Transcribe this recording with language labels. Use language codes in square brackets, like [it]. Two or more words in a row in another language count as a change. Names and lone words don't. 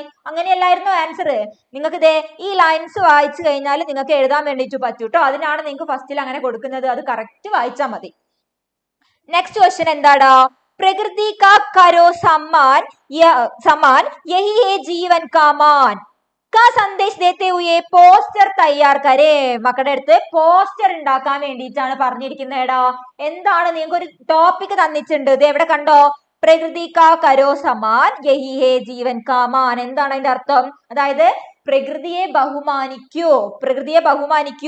[ml] അങ്ങനെയല്ലായിരുന്നു ആൻസർ. നിങ്ങൾക്ക് ഈ ലൈൻസ് വായിച്ചു കഴിഞ്ഞാൽ നിങ്ങൾക്ക് എഴുതാൻ വേണ്ടിയിട്ട് പറ്റൂട്ടോ. അതിനാണ് നിങ്ങൾക്ക് ഫസ്റ്റിൽ അങ്ങനെ കൊടുക്കുന്നത്. അത് കറക്റ്റ് വായിച്ചാൽ മതി. [en] next question [ml] എന്താടാ? [hi] प्रकृति का करो सम्मान यही है जीवन का मान का संदेश देते हुए पोस्टर तैयार करे. [ml] മക്കളുടെ അടുത്ത് പോസ്റ്റർ ഉണ്ടാക്കാൻ വേണ്ടിയിട്ടാണ് പറഞ്ഞിരിക്കുന്നേടാ. എന്താണ്? നിങ്ങൾക്ക് ഒരു ടോപ്പിക് തന്നിട്ടുണ്ട്. ഇത് എവിടെ കണ്ടോ? [hi] प्रकृति का करो समान यही है जीवन का मान. [ml] എന്താണ് അതിന്റെ അർത്ഥം? അതായത് പ്രകൃതിയെ ബഹുമാനിക്കൂ, പ്രകൃതിയെ ബഹുമാനിക്കൂ.